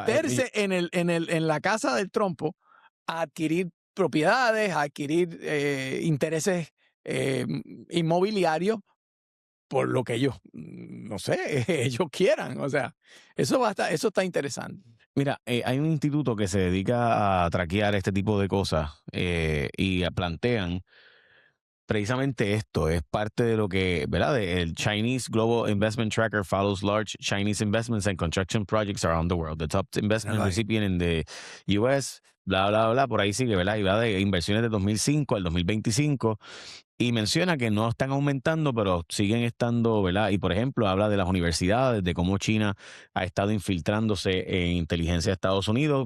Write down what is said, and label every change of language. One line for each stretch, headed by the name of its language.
Spanish: Meterse en la casa del trompo a adquirir propiedades, a adquirir intereses inmobiliarios por lo que ellos, no sé, ellos quieran. O sea, eso está interesante. mira, hay un instituto que se dedica a traquear este tipo de cosas y plantean precisamente esto. Es parte de lo que, ¿verdad?
English: El Chinese Global Investment Tracker follows large Chinese investments and construction projects around the world. The top investment Right. recipient in the US,
Spanish: bla, bla, bla, por ahí sigue, ¿verdad? Y va de inversiones de 2005 al 2025. Y menciona que no están aumentando, pero siguen estando, ¿verdad? Y por ejemplo, habla de las universidades, de cómo China ha estado infiltrándose en inteligencia de Estados Unidos.